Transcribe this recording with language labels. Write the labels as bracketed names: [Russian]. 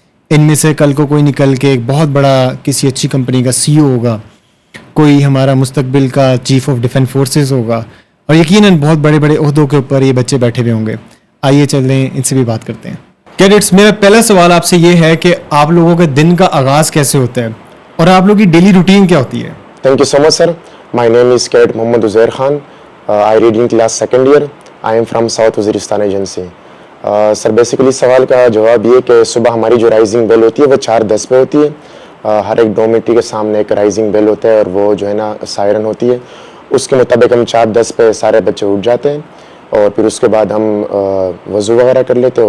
[Urdu] ان میں سے کل کو کوئی نکل کے ایک بہت بڑا کسی اچھی کمپنی کا CEO ہوگا, کوئی ہمارا مستقبل کا چیف آف ڈیفینس فورسز ہوگا, اور یقیناً بہت بڑے بڑے عہدوں کے اوپر یہ بچے بیٹھے ہوئے ہوں گے. آئیے چل رہے ہیں, ان سے بھی بات کرتے ہیں. کیڈٹس, میرا پہلا سوال آپ سے یہ ہے کہ آپ لوگوں کے دن کا آغاز کیسے ہوتا ہے, اور آپ لوگوں کی ڈیلی روٹین کیا ہوتی ہے؟ [English] Thank you so much, sir. My name is Cadet Mohammad Uzair Khan. I read in class 2nd year. I am from South Waziristan Agency. [Urdu] Sir basically سوال کا جواب یہ کہ صبح ہماری جو رائزنگ بیل ہوتی ہے وہ 4:10 پہ ہوتی ہے. ہر ایک ڈومیٹری کے سامنے ایک رائزنگ بیل ہوتا ہے, اور وہ جو ہے نا سائرن ہوتی ہے. اس کے مطابق ہم 4:10 پہ سارے بچے اٹھ جاتے ہیں, اور پھر اس کے بعد ہم وضو وغیرہ کر لیتے ہیں.